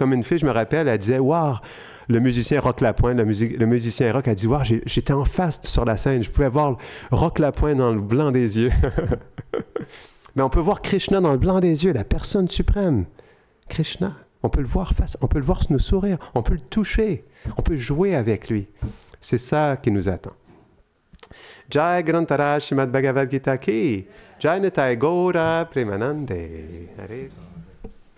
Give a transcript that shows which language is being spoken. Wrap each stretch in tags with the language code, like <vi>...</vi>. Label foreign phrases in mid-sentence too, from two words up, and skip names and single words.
<fr>Comme une fille, je me rappelle, elle disait « Wow !» Le musicien Roch Lapointe, le musicien rock a dit « Wow, j'étais en face sur la scène, je pouvais voir Roch Lapointe dans le blanc des yeux. » Mais on peut voir Krishna dans le blanc des yeux, la personne suprême. Krishna. On peut le voir face, on peut le voir nous sourire, on peut le toucher, on peut jouer avec lui. C'est ça qui nous attend.</fr> <hi>जय ग्रन्थराज श्रीमद् भगवद्गीता की, जय निताई गौर प्रेमानन्दे.</hi>